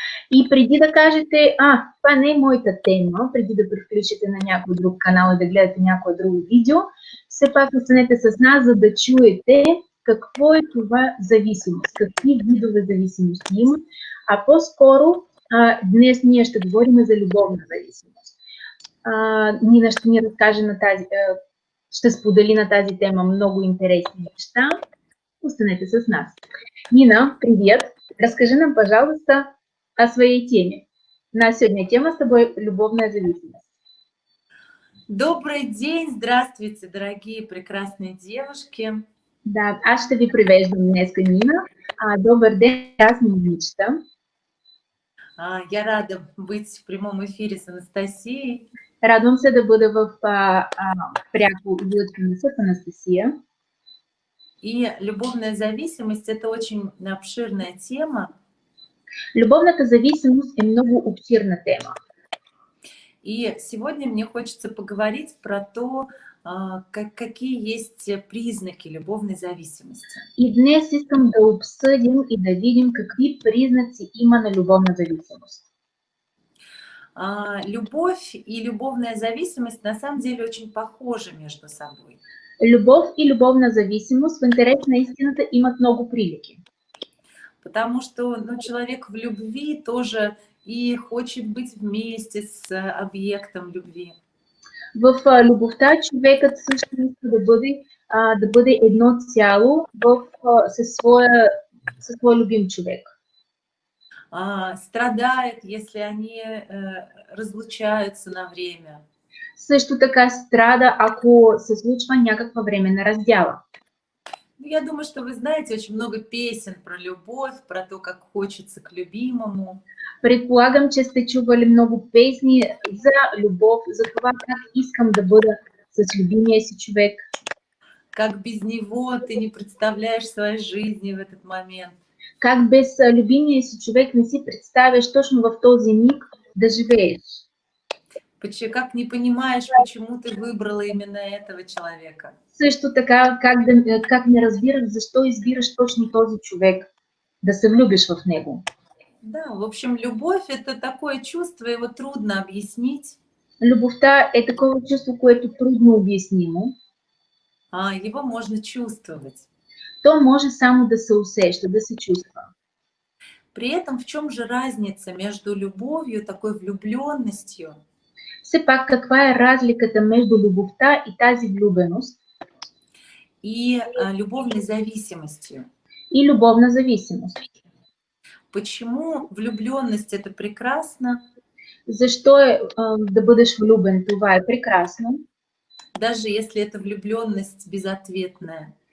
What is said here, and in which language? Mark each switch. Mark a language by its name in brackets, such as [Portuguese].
[Bulgarian] И преди да кажете, това не е моята тема, преди да превключите на някой друг канал и да гледате някое друго видео, все пак останете с нас, за да чуете какво е това зависимост, какви видове зависимости има, а по-скоро днес ние ще говорим за любовна зависимост. Нина ще ни разкаже ще сподели на тази тема много интересни неща. Останете с нас. Нина, привет! [Russian] Разкажи нам, пожалуйста, о своей теме. Наша сегодня тема с тобой – любовная зависимость. Добрый день, здравствуйте, дорогие прекрасные девушки. [Bulgarian] Да, аз ще ви привеждам днеска, Нина. Добър ден, прекрасни момичета. [Russian] Я рада быть в прямом эфире с Анастасией. [Bulgarian] Радвам се да бъда в пряко излъчване с Анастасия. [Russian] И любовная зависимость – это очень обширная тема. [Bulgarian] Любовната зависимост е много обширна тема. [Russian] И сегодня мне хочется поговорить про то, какие есть признаки любовной зависимости. [Bulgarian] И днес искам да обсъдим и да видим какви признаци има на любовна зависимост. [Russian] Любовь и любовная зависимость на самом деле очень похожи между собой. [Bulgarian] Любов и любовна зависимост в интерес на истината имат много прилики. [Russian] Потому что человек в любви тоже и хочет быть вместе с объектом любви. [Bulgarian] В любовта човекът също иска да бъде едно цяло със своя любим човек. [Russian] Страдает, если они разлучаются на время. [Bulgarian] Също така страда, ако се случва някаква временна раздяла. [Russian] Я думаю, что вы знаете очень много песен про любовь, про то, как хочется к любимому. [Bulgarian] Предполагам, че сте чували много песни за любов, за това как искам да бъда с любимия си човек. [Russian] Как без него ты не представляешь своей жизни в этот момент. [Bulgarian] Как без любимия си човек не си представяш точно в този миг да живееш. [Russian] Как не понимаешь, почему ты выбрала именно этого человека. [Bulgarian] Също така, как не разбираш защо избираш точно този човек, да се влюбиш в него. [Russian] Да, в общем, любовь – это такое чувство, его трудно объяснить. [Bulgarian] Любовта е такова чувство, което трудно обяснимо. [Russian] Его можно чувствовать. [Bulgarian] То може само да се усеща, да се чувства. [Russian] При этом в чем же разница между любовью, такой влюбленностью? [Bulgarian] Все пак, каква е разликата между любовта и тази влюбеност? [Russian] И любовной зависимостью. [Bulgarian] И любовна зависимост. [Russian] Почему влюбленность это прекрасно? [Bulgarian] Защо да бъдеш влюбен? Това е прекрасно. [Russian] Даже если это влюбленность безответная.